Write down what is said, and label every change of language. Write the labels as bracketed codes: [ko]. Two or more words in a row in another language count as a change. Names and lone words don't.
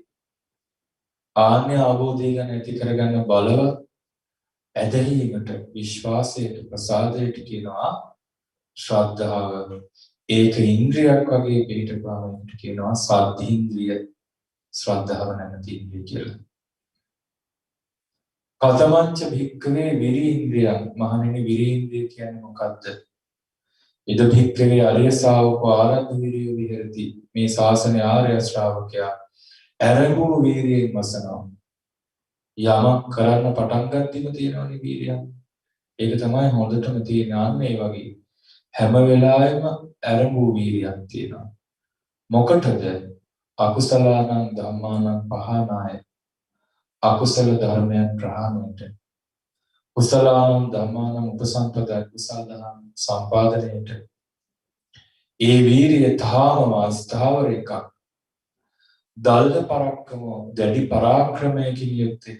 [si] ආන්‍ය අවබෝධය ගැන ඇති කරගන්න බලවත් ඇදහිීමට, විශ්වාසයට, ප්‍රසාදයට කියනවා ශ්‍රද්ධාව. ඒක ඉන්ද්‍රියක් වගේ පිටපුවාම කියනවා සද්ධීන්ද්‍රිය ශ්‍රද්ධාව නැමැති ඉන්ද්‍රිය කියලා. [pi] කතමංච භික්ඛවේ විරීන්ද්‍රියං [si] මහණෙනි විරීන්ද්‍රිය කියන්නේ මොකද්ද? [pi] ඉද භික්ඛවේ අරිය ශාවකෝ ආරද්ධ විරිය විහෙරති. [si] මේ ශාසනයේ ආර්ය ශ්‍රාවකයා ඇරඹූ වීරියෙන් වසනවා. යමක් කරන්න පටන් ගන්නදිම තියෙනවනේ වීරියක්. ඒක තමයි හොඳටම තියෙන ආන්නේ වගේ. හැම වෙලාවෙම ඇරඹූ වීරියක් තියෙනවා. මොකටද? [pi] අකුසලානං ධම්මානං පහනාය. [si] අකුසල ධර්මයන් ප්‍රහාණයට. [pi] කුසලානං ධම්මානං උපසම්පදා [si] කුසල ධර්ම සම්පාදනයට. ඒ වීරිය තාම ස්ථාවර එකක්. [pi] දල්ද පරක්කම [si] දැඩි පරාක්‍රමයකින් යුක්ත එකක්.